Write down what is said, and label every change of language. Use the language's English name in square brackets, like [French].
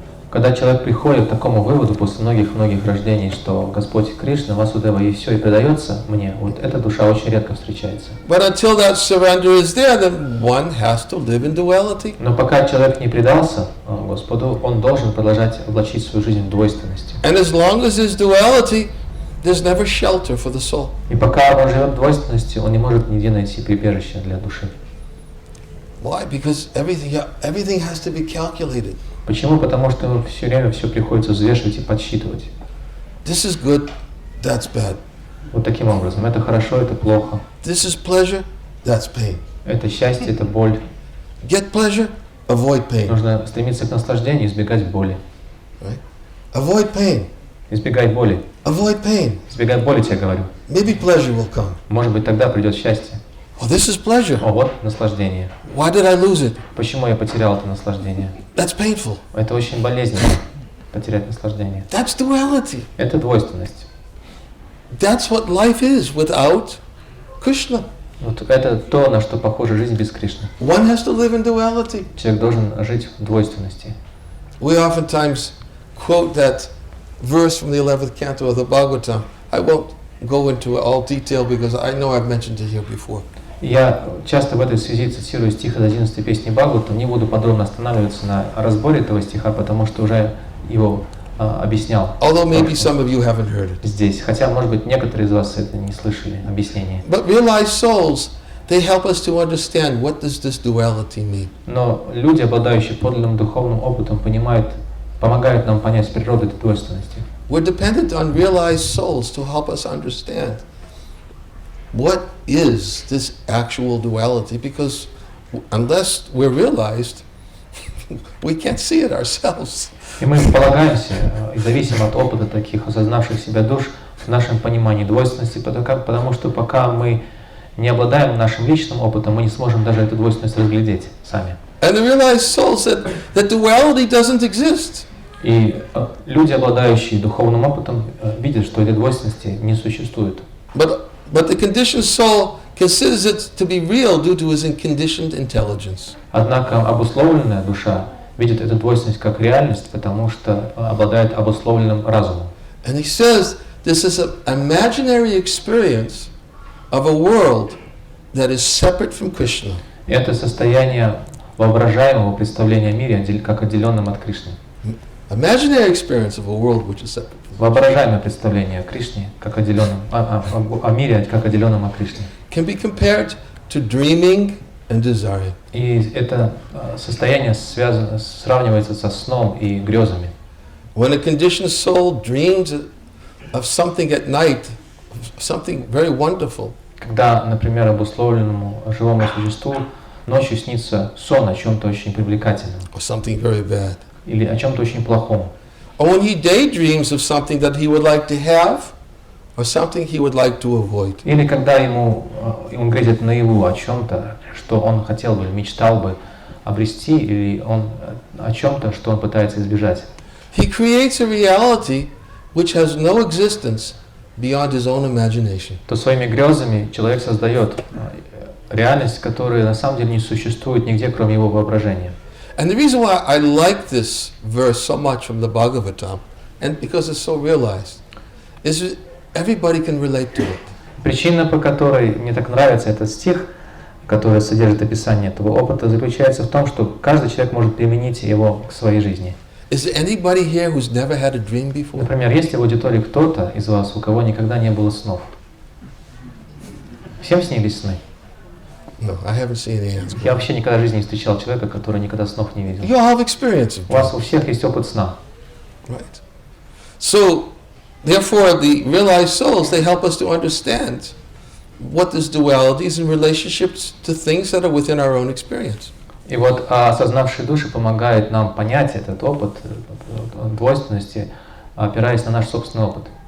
[Russian] Когда человек приходит к такому выводу после многих-многих рождений, что Господь Кришна, Васудева и все, и предается мне, вот эта душа очень редко встречается. [English] But until that surrender is there, then one has to live in duality. [Russian] Но пока человек не предался Господу, он должен продолжать облачить свою жизнь в двойственности. [English] And as long as there's duality, there's never shelter for the soul. [Russian] И пока он живет в двойственности, он не может нигде найти прибежище для души. [English] Why? Because everything has to be calculated. [Russian] Почему? Потому что все время все приходится взвешивать и подсчитывать. [English] This is good, that's bad. [Russian] Вот таким образом. Это хорошо, это плохо. [English] This is pleasure, that's pain. [Russian] Это счастье, это боль. [English] Get pleasure, avoid pain. [Russian] Нужно стремиться к наслаждению, избегать боли. [English] Right? Avoid pain. [Russian] Избегай боли. [English] Avoid pain. [Russian] Избегай боли, тебе говорю. [English] Maybe pleasure will come. [Russian] Может быть, тогда придет счастье. [English] Oh, this is pleasure. [Russian] О, вот наслаждение. [English] Why did I lose it? [Russian] Почему я потерял это наслаждение? [English] That's painful. [Russian] Это очень болезненно, потерять наслаждение. [English] That's duality. [Russian] Это двойственность. [English] That's what life is without Krishna. [Russian] Вот это то, на что похожа жизнь без Кришны. [English] One has to live in duality. [Russian] Человек должен жить в двойственности. [English] We oftentimes quote that verse from the 11th canto of the Bhagavatam. I won't go into all detail because I know I've mentioned it here before. [Russian] Я часто в этой связи цитирую стих из 11-й песни Бхагаватам. Не буду подробно останавливаться на разборе этого стиха, потому что уже его объяснял. [English] Although maybe some of you haven't heard it. [Russian] Здесь. Хотя, может быть, некоторые из вас это не слышали, объяснение. [English] But realized souls, they help us to understand what does this duality mean. [Russian] Но люди, обладающие подлинным духовным опытом, помогают нам понять природу этой двойственности. [English] We're dependent on realized souls to help us understand what is this actual duality, because unless we're realized, we can't see it ourselves. [Russian] И мы полагаемся и зависим от опыта таких осознавших себя душ в нашем понимании двойственности, потому что пока мы не обладаем нашим личным опытом, мы не сможем даже эту двойственность разглядеть сами. [English] And the realized soul said that duality doesn't exist. [Russian] И люди, обладающие духовным опытом, видят, что этой двойственности не существует. [English] But the conditioned soul considers it to be real due to his conditioned intelligence. [Russian] Однако обусловленная душа видит эту двойственность как реальность, потому что обладает обусловленным разумом. [English] And he says this is an imaginary experience of a world that is separate from Krishna. [Russian] Это состояние воображаемого представления о мире как отделенном от Кришны. [English] Imaginary experience of a world which is separate. [Russian] Воображаемое представление о Кришне как отделенном, о мире как отделенном от Кришны. [English] Can be compared to dreaming and desiring. [Russian] И это состояние сравнивается со сном и грезами. [English] When a conditioned soul dreams of something at night, something very wonderful, [Russian] Когда, например, обусловленному живому существу ночью снится сон о чем-то очень привлекательном [English] or something very bad, [Russian] или о чем-то очень плохом. [English] or when he daydreams of something that he would like to have, or something he would like to avoid. [Russian] Или когда ему грезит наяву о чем-то, что он хотел бы, мечтал бы обрести, или он о чем-то, что он пытается избежать. [English] He creates a reality which has no existence beyond his own imagination. [Russian] То своими грезами человек создает реальность, которая на самом деле не существует нигде, кроме его воображения. [English] And the reason why I like this verse so much from the Bhagavatam, and because it's so realized, is that everybody can relate to it. [Russian] Причина, по которой мне так нравится этот стих, который содержит описание этого опыта, заключается в том, что каждый человек может применить его к своей жизни. [English] Is there anybody here who's never had a dream before? [Russian] Например, есть ли в аудитории кто-то из вас, у кого никогда не было снов? Всем снились сны? [English] No, I haven't seen any hands. [Russian] Я вообще никогда в жизни не встречал человека, который никогда снов не видел. [English] You all have experience of [Russian] У вас у всех есть опыт сна. [English] right? So, therefore, the realized souls, they help us to understand what this duality is in relationships to things that are within our own experience. [Russian] И вот осознавшие души помогают нам понять этот опыт двойственности, опираясь на наш собственный опыт.